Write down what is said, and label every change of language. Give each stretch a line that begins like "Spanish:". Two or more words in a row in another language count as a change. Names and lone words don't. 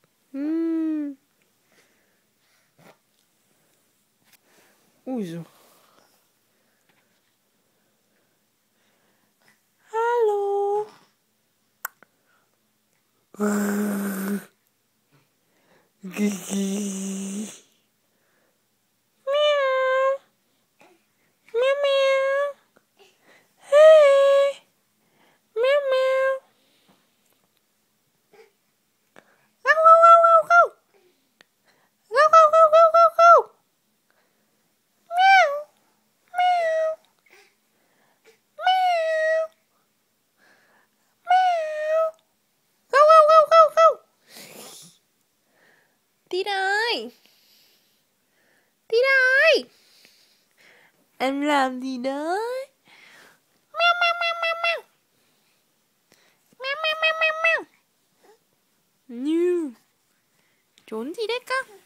Vietnamese: Ui giời.
English: Hello. Gigi. Meow. Meow meow. Hey. Meow meow. Go go go go go. Go go go go go go. Meow. Meow. Meow. Meow. Go go go go go.
Vietnamese: Tít ơi. Tít ơi. Em làm gì đấy? Meo meo meo meo meo. Meo meo meo meo meo. Như. Trốn gì đấy con?